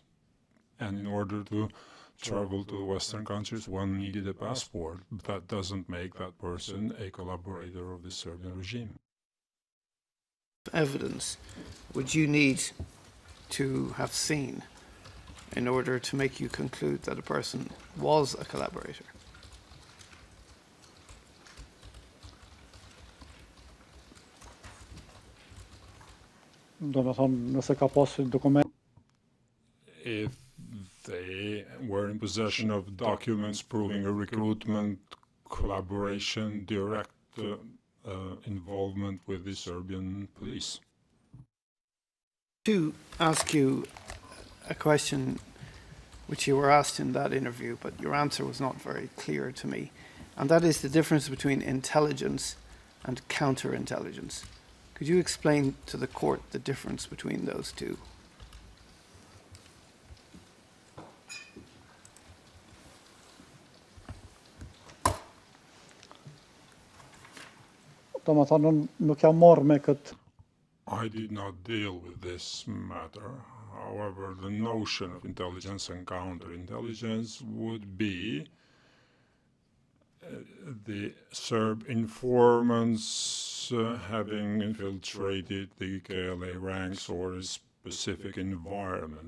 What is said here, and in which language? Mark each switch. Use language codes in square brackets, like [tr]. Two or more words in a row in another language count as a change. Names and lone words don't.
[en] And in order to travel to Western countries, one needed a passport. But that doesn't make that person a collaborator of the Serbian regime. Evidence would you need to have seen in order to make you conclude that a person was a collaborator? [sq] Do të thonë, nëse ka pasur dokument. [en] If they were in possession of documents proving a recruitment, collaboration, direct involvement with the Serbian police. To ask you a question which you were asked in that interview, but your answer was not very clear to me, and that is the difference between intelligence and counterintelligence. Could you explain to the court the difference between those two? [sq] Do të thonë, nuk jam marrë me këtë. [en] I did not deal with this matter. However, the notion of intelligence and counterintelligence would be the Serb informants having infiltrated the KLA ranks or a specific environment.